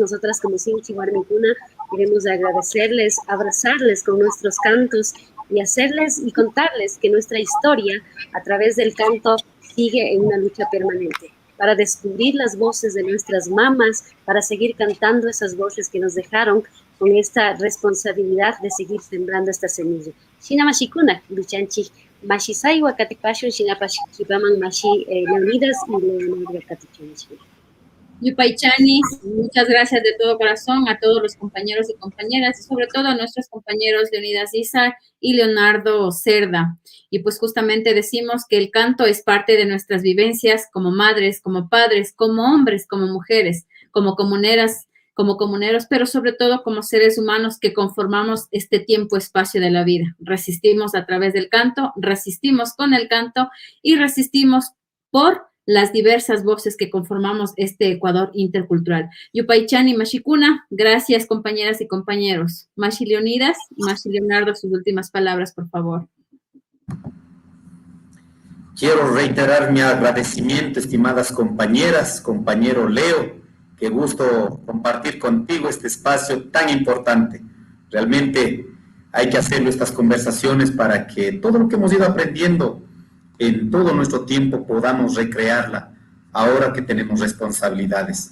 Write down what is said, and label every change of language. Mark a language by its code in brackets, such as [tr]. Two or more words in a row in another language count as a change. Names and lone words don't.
[es] Nosotras como Sinchi Warmikuna queremos agradecerles, abrazarles con nuestros cantos y hacerles y contarles que nuestra historia a través del canto sigue en una lucha permanente para descubrir las voces de nuestras mamás, para seguir cantando esas voces que nos dejaron con esta responsabilidad de seguir sembrando esta semilla. [qu] Shina mashikuna, luchanchik, mashisaiwa katipashun, shinapash kipaman mashi Leonidas y Leonardo katichunchik. [es] Yupaychani, muchas gracias de todo corazón a todos los compañeros y compañeras, y sobre todo a nuestros compañeros Leonidas Issa y Leonardo Cerda. Y pues justamente decimos que el canto es parte de nuestras vivencias como madres, como padres, como hombres, como mujeres, como comuneros, pero sobre todo como seres humanos que conformamos este tiempo-espacio de la vida. Resistimos a través del canto, resistimos con el canto y resistimos por las diversas voces que conformamos este Ecuador intercultural. [qu] Yupaychani Mashikuna, [es] gracias compañeras y compañeros. Mashi Leonidas, Mashi Leonardo, sus últimas palabras, por favor. Quiero reiterar mi agradecimiento, estimadas compañeras, compañero Leo, qué gusto compartir contigo este espacio tan importante. Realmente hay que hacerlo estas conversaciones para que todo lo que hemos ido aprendiendo en todo nuestro tiempo podamos recrearla ahora que tenemos responsabilidades.